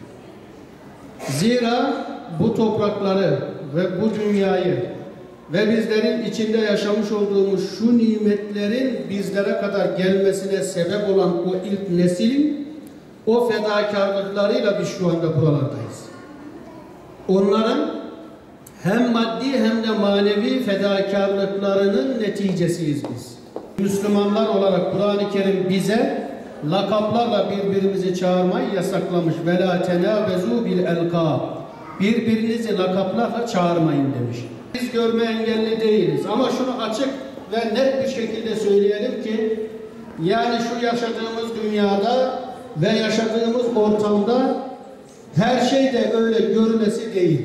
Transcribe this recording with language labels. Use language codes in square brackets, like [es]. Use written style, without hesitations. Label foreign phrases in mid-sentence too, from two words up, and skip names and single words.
[tr] Zira bu toprakları ve bu dünyayı ve bizlerin içinde yaşamış olduğumuz şu nimetlerin bizlere kadar gelmesine sebep olan o ilk neslin o fedakarlıklarıyla biz şu anda buralardayız. Onların hem maddi hem de manevi fedakarlıklarının neticesiyiz biz. Müslümanlar olarak Kur'an-ı Kerim bize lakaplarla birbirimizi çağırmayı yasaklamış. [ar] وَلَا تَنَابَزُوا بِالْاَلْقَابِ [tr] Birbirinizi lakaplarla çağırmayın demiş. Biz görme engelli değiliz ama şunu açık ve net bir şekilde söyleyelim ki yani şu yaşadığımız dünyada ve yaşadığımız ortamda her şey de öyle görülesi değil.